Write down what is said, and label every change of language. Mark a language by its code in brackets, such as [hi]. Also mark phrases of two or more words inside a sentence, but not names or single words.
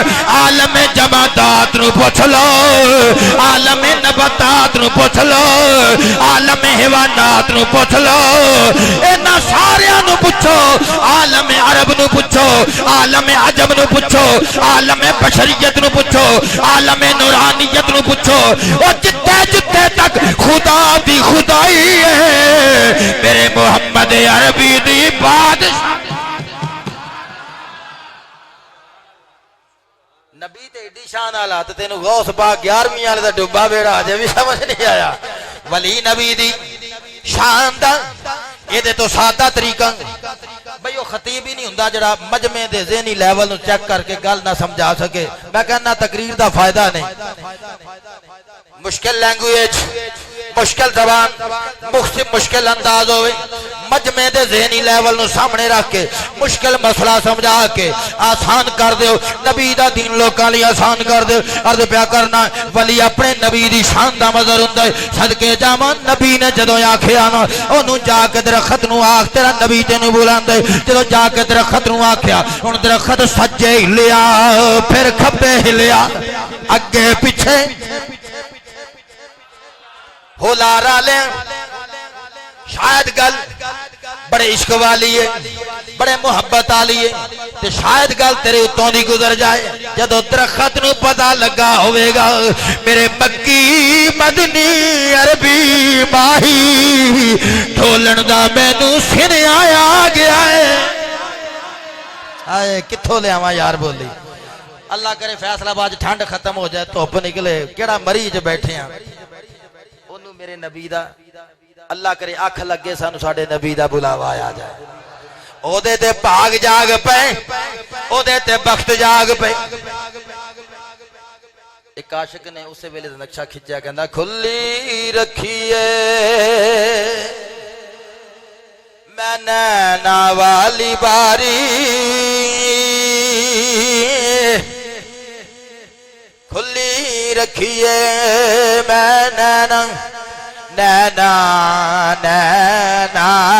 [pa] عالم جمادات نو پوچھ لو، عالم نباتات نو پوچھ لو، عالم حیوانات نو پوچھ لو، اینا ساریاں نو پوچھو، عالم عرب نو پوچھو، عالم عجم نو پوچھو، عالم بشریت نو پوچھو، عالم نورانیت نو پوچھو، اور جتے جتے تک خدا دی خدائی ہے، میرے محمد عربی دی بادشاہ نبی تے ایڈی شان آلہ تے تینو غوث پاک 11ویں والے دا ڈبا بیڑا آجے بھی سمجھ نہیں آیا۔ ولی نبی دی شان دا یہ دے تو سادہ طریقہ بھئی وہ خطیب ہی نہیں ہوندا جڑا مجمع دے ذہنی لیول نو چیک کر کے گل نہ سمجھا سکے۔ میں کہنا تقریر دا فائدہ نہیں، مشکل لینگویج، مشکل زبان، مشکل انداز ہوئے، مجمع دے ذہنی لیول نو سامنے رکھ کے مشکل مسئلہ سمجھا کے آسان کر دیو، نبی دا دین لوکاں لئی آسان کر دیو۔ عرض پیا کرنا ولی اپنے نبی دی شان دا مظہر ہوندا ہے، صدقے جاواں نبی نے جدوں آکھیا نا اونوں جا کے درخت نو آکھ تیرا نبی تینوں بلاندا ہے، جدوں جا کے درخت نو آکھیا ہن درخت سجے ہلیا پھر کھبے ہلیا اگے پیچھے ہو لارا لے، شاید گل بڑے عشق والی ہے، بڑے محبت والی ہے، تے شاید گل تیرے اتوں دی گزر جائے، جدو درخت نو پتہ لگا ہوئے گا میرے مکی مدنی عربی ماہی ڈھولن دا مینوں سن آیا گیا ہے۔ آئے کتھوں لے آواں یار بولی، اللہ کرے فیصلہ باز ٹھنڈ ختم ہو جائے دھوپ نکلے، کیڑا مریض بیٹھے ہیں انہوں میرے نبی دا اللہ کرے آنکھ لگے سانو ساڑے نبی دا بلاوا آیا جائے، او دے تے بھاگ جاگ پے، او دے تے بخت جاگ پے۔ ایک عاشق نے اسے ویلے نقشہ کھچیا کہندا کھلی رکھیے میں نینا والی باری، کھلی رکھیے میں نینا نینا نینا